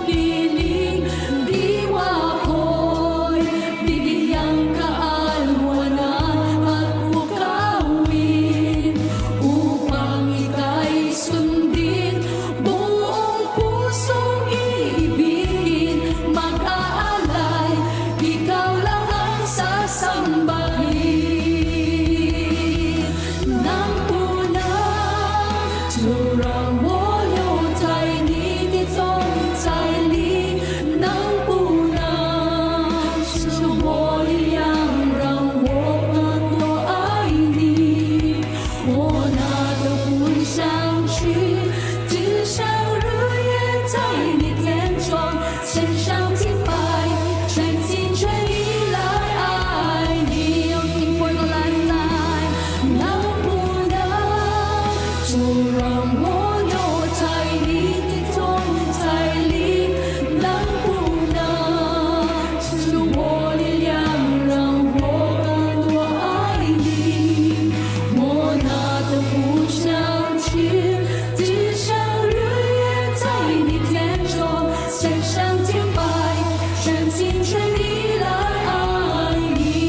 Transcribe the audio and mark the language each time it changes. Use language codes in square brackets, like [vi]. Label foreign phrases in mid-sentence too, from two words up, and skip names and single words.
[tl] piling, diwa ko'y bigyang kaalwanan at bukawin, upang ika'y sundin, buong pusong iibigin, mag-aalay, ikaw lang ang sasambahin. Nang unang [zh] 就让我留在你的同在里，能不能是我的羊，让我更多爱你？我哪都不想去，只想日夜在你殿中献上敬拜，全心全意来爱你。 [en] Sing for the last time， [zh] 能不能就让我留在你的同在里？能不能是我的羊，让我更多爱你？我哪都不想去，只想日夜在你殿中献上敬拜，全心全意来爱你。